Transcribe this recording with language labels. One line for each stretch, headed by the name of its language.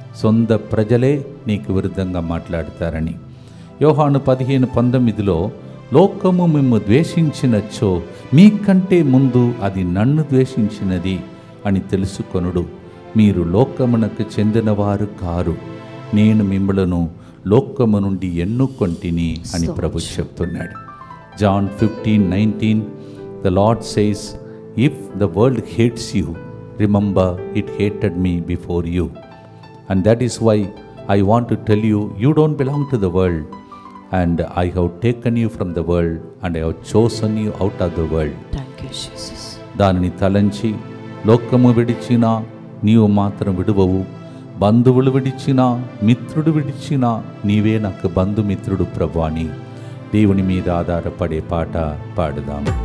Telugu: సొంత ప్రజలే నీకు విరుద్ధంగా మాట్లాడతారని. యోహాను 15:19 లోకము మిమ్ము ద్వేషించినచ్చో మీకంటే ముందు అది నన్ను ద్వేషించినది అని తెలుసుకొనుడు. మీరు లోకమునకు చెందినవారు కారు, నేను మిమ్మలను లోకము నుండి ఎన్నుకొంటిని అని ప్రభు చెప్తున్నాడు.
English: John 15:19 the Lord says, if the world hates you, remember it hated me before you. And that is why I want to tell you, you don't belong to the world, and I have taken you from the world, and I have chosen you out of the world. Thank you, Jesus.
Telugu: దానిని తలంచి లోకము విడిచినా నీవు మాత్రం విడువవు, బంధువులు విడిచినా మిత్రుడు విడిచినా నీవే నాకు బంధుమిత్రుడు ప్రభు అని దేవుని మీద ఆధారపడే పాట పాడుదాం.